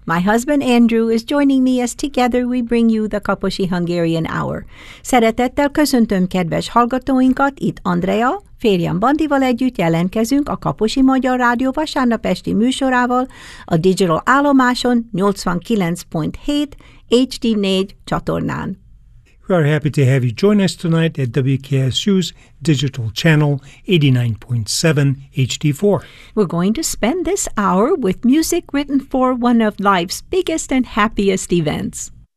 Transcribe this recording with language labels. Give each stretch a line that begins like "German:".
English: My husband, Andrew, is joining me as together we bring you the Kaposi Hungarian Hour.
Hungarian: Szeretettel köszöntöm kedves hallgatóinkat, itt Andrea. Férjem Bandival együtt jelentkezünk a Kaposi Magyar Rádió vasárnap esti műsorával a Digital Állomáson 89.7 HD4 csatornán.
English: We are happy to have you join us tonight at WKSU's digital channel 89.7 HD4. We're going to spend this hour with music written for one of life's biggest and happiest events.